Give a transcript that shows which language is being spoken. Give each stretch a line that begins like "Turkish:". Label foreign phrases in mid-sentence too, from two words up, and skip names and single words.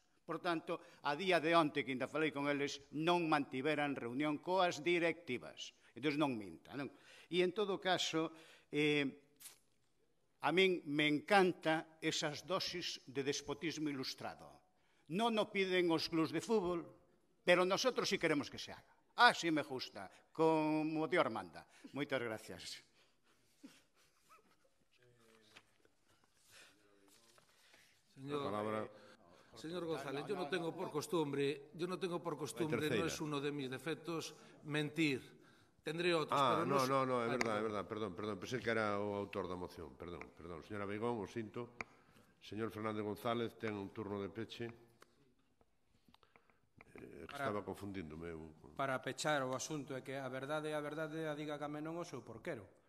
Galician: Por tanto, a día de onte, que ainda falei con eles, non mantiveran reunión coas directivas. Entón, non minta, non? E, en todo caso, a min me encanta esas dosis de despotismo ilustrado. Non o piden os clubs de fútbol,
Spanish: pero nosotros sí queremos que se haga. Así me gusta, como o tío Armanda.
Galician: Moitas gracias.
Spanish: Señor González, yo no tengo por costumbre, no es uno de mis defectos, mentir. Tendré otros, pero no,
Galician: é verdade, perdón, pensei que era o autor da moción, perdón. Señora Beigón, o sinto. Señor Fernández González, ten un turno de peche. Estaba confundíndome. Para pechar o asunto é que a verdade a diga came non o seu porquero.